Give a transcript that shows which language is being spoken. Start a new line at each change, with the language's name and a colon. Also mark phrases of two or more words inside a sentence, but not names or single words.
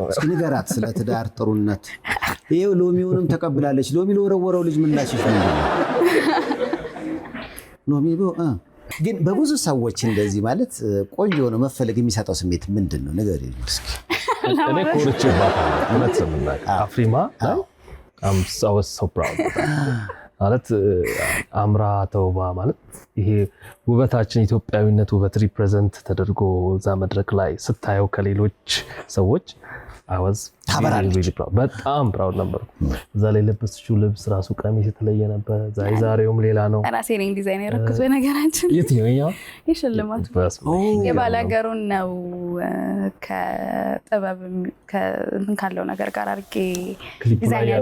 Amharic: እስኪ ንገራት ስለ ትዳር ጥሩነት። ይሄው ሎሚውንም ተቀብላለች። ሎሚ ለወረወረው ልጅ ምላሽ ነው። ሎሚ ግን በብዙ ሰዎች እንደዚህ ማለት ቆንጆ ነው መፈለግ የሚሰጠው ስሜት ምንድን ነው? ንገሪኝ እስኪ። እኔ ኮርቼባታለሁ እውነት ለምናገር አፍሪማ ላይ
English: I'm so proud
Amharic: ማለት አምራ ተውባ ማለት ይሄ ውበታችን ኢትዮጵያዊነት ውበት ሪፕሬዘንት ተደርጎ እዛ መድረክ ላይ ስታየው ከሌሎች ሰዎች
English: I was really proud
Amharic: በጣም proud ነበር እዛ ላይ ለበስችው ልብስ ራሱ ቀሚስ የተለየ ነበር ዛሬውም ሌላ ነው ራሴ ነኝ ዲዛይነር እኮ ነገራችን የትኛው የሽልማቱ የባላገሩን ነው ከጥበብ ከእንትን ካለው ነገር ጋር አድርጌ ዲዛይነር